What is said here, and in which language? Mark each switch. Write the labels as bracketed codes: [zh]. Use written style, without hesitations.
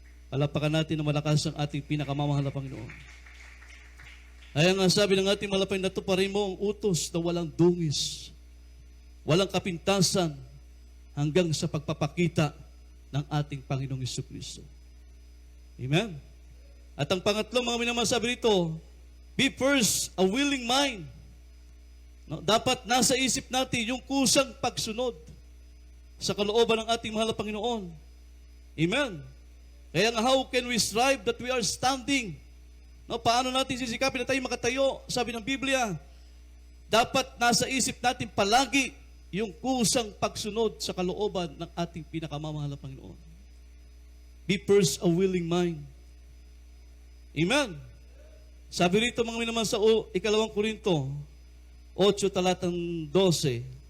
[tl] Palapakan natin na malakas ang ating pinakamamahal na Panginoon. Kaya nga sabi ng ating malapay, natuparin mo ang utos na walang dungis, walang kapintasan, hanggang sa pagpapakita ng ating Panginoong Jesucristo. Amen? At ang pangatlo, mga minamahal, sabi rito, [en] be first a willing mind. [tl] No, dapat nasa isip natin yung kusang pagsunod sa kalooban ng ating mahal na Panginoon. Amen? Kaya nga, [en] how can we strive that we are standing? [tl] No, paano natin sisikapin na tayo makatayo? Sabi ng Biblia, dapat nasa isip natin palagi yung kusang pagsunod sa kalooban ng ating pinakamamahal na Panginoon. [en] Be first a willing mind. Amen. [tl] Sabi rito, mga minamahal, sa 2 Korinto 8 talatang 12.